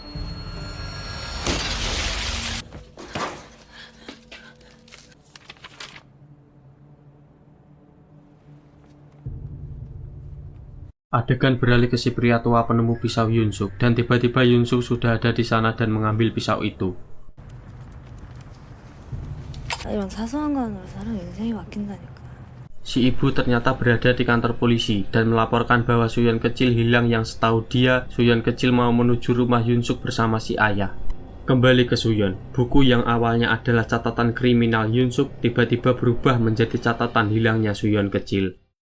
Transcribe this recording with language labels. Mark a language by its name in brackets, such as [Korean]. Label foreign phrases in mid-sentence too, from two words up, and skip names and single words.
[Indonesian] Adegan beralih ke si pria tua penemu pisau Yoon-suk dan tiba-tiba Yoon-suk sudah ada di sana dan mengambil pisau itu. [Korean] 이런 사소한 건으로 사람 인생이 바뀐다니까. [Indonesian] Si ibu ternyata berada di kantor polisi dan melaporkan bahwa Suyeon kecil hilang yang setahu dia Suyeon kecil mau menuju rumah Yoon-suk bersama si ayah. Kembali ke Suyeon, buku yang awalnya adalah catatan kriminal Yoon-suk tiba-tiba berubah menjadi catatan hilangnya Suyeon kecil.